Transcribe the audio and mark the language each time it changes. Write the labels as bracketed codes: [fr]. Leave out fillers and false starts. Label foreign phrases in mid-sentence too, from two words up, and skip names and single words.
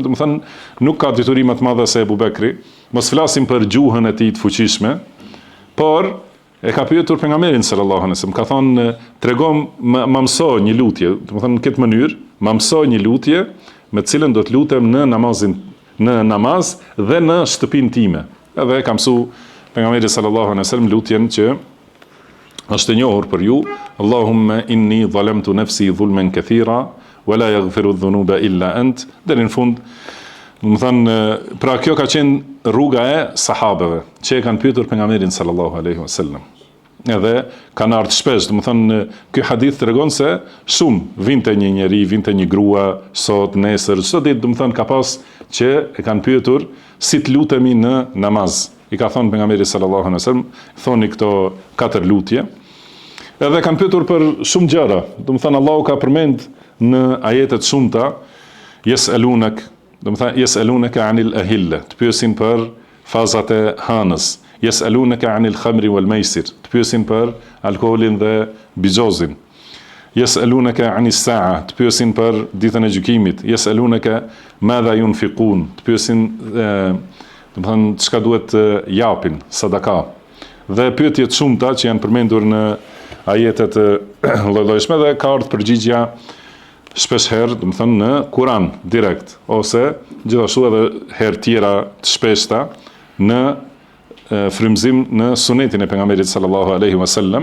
[sq] Do të thënë nuk ka dituri më të madhe se Abu Bekri. Mos flasim për gjuhën e tij të fuqishme, por e ka pyetur pejgamberin [ar] صلى الله عليه وسلم, [sq] ka thonë: tregom, më mëso një lutje, do të thënë në këtë mënyrë, më mëso një lutje me të cilën do të lutem në namaz dhe në shtëpinë time. Edhe ka mësuar pejgamberi [ar] صلى الله عليه وسلم [sq] lutjen që është e njohur për ju: [ar] اللهم إني ظلمت نفسي ظلما كثيرا ولا يغفر الذنوب إلا أنت. [sq] Deri në fund, do të thënë, pra kjo ka qenë rruga e sahabeve që e kanë pyetur pejgamberin [ar] صلى الله عليه وسلم. [sq] edhe kanë ardhur shpesh. Domethënë ky hadith tregon se shumë vinte një njeri, vinte një grua sot, nesër, çdo ditë domethënë ka pas që e kanë pyetur si të lutemi në namaz. I ka thënë pejgamberi [ar] صلى الله عليه وسلم, [sq] thoni këto 4 lutje. Edhe kanë pyetur për shumë gjëra. Domethënë Allahu ka përmend në ajete të shumta yesalunak, domethënë [ar] يسألونك عن الأهلة, [sq] të pyesin për fazat e hënës. [ar] يسألونك عن الخمر والميسر, [sq] të pyesin për alkoolin dhe bigjozin. [ar] يسألونك عن الساعة, [sq] të pyesin për ditën e gjykimit. [ar] يسألونك ماذا ينفقون, [sq] të pyesin domethënë çka duhet të japin, sadaka. Dhe pyetje të shumta që janë përmendur në ajetet lloj-llojshme dhe ka ardhur përgjigja shpesh herë, domethënë në Kur'an direkt, ose gjithashtu edhe herë tjera të shpeshta në frymëzim në sunetin e pejgamberit [ar] صلى الله عليه وسلم.